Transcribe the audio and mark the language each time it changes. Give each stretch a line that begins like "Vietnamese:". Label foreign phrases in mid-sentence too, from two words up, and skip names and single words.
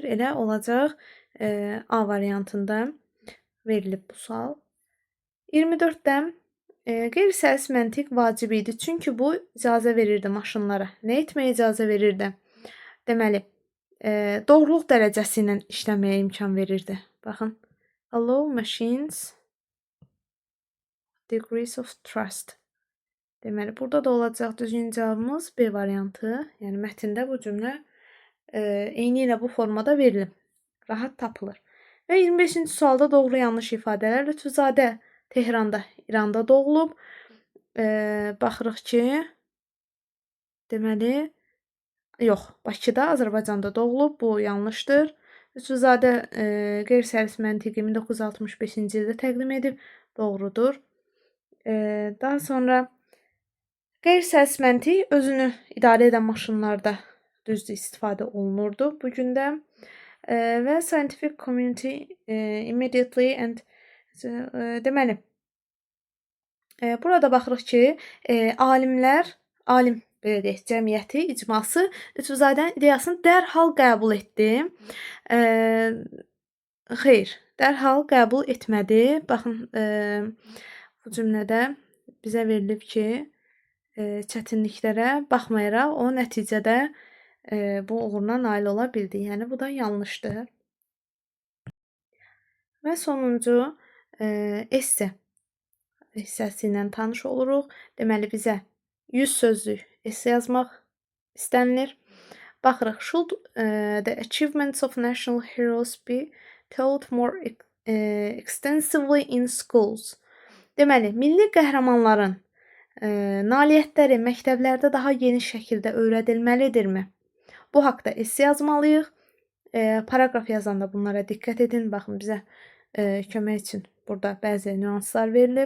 Azerbaijani: Elə olacaq A variantında verilib bu sual. 24-də qeyri-səlis məntiq vacib idi, çünki bu icazə verirdi maşınlara. Nə etməyə icazə verirdi? Deməli, doğruluq dərəcəsi ilə işləməyə imkan verirdi. Baxın,
English: allow machines degrees of trust.
Azerbaijani: Deməli, burada da olacaq düzgün cavabımız B variantı. Yəni mətndə bu cümlə eyni ilə bu formada verilib. Rahat tapılır. Və 25-ci sualda doğru yanlış ifadələr. Lütfüzadə Tehranda, İranda doğulub. Baxırıq ki, deməli, yox, Bakıda, Azərbaycanda doğulub. Bu yanlışdır. Lütfüzadə qeyri-səlis məntiqi 1965-ci ildə təqdim edib. Doğrudur. Daha sonra qeyri-səlis məntiq özünü idarə edən maşınlarda düzdür istifadə olunurdu bu gündə. Və
English: scientific community immediately and
Azerbaijani: deməli, burada baxırıq ki, alim belə deyək, cəmiyyəti, icması Lütfuzadənin ideyasını dərhal qəbul etdi. Xeyr, dərhal qəbul etmədi. Baxın, bu cümlədə bizə verilib ki, çətinliklərə baxmayaraq o nəticədə bu uğuruna nail ola bildi. Yəni bu da yanlışdır. Və sonuncu esse hissəsi ilə tanış oluruq. Deməli bizə 100 sözlük esse yazmaq istənilir. Baxırıq,
English: should the achievements of national heroes be told more extensively in schools?
Azerbaijani: Deməli, milli qəhrəmanların nailiyyətləri məktəblərdə daha geniş şəkildə öyrədilməlidirmi? Bu haqda esse yazmalıyıq. Paraqraf yazanda bunlara diqqət edin. Baxın, bizə kömək üçün burada bəzi nüanslar verilib.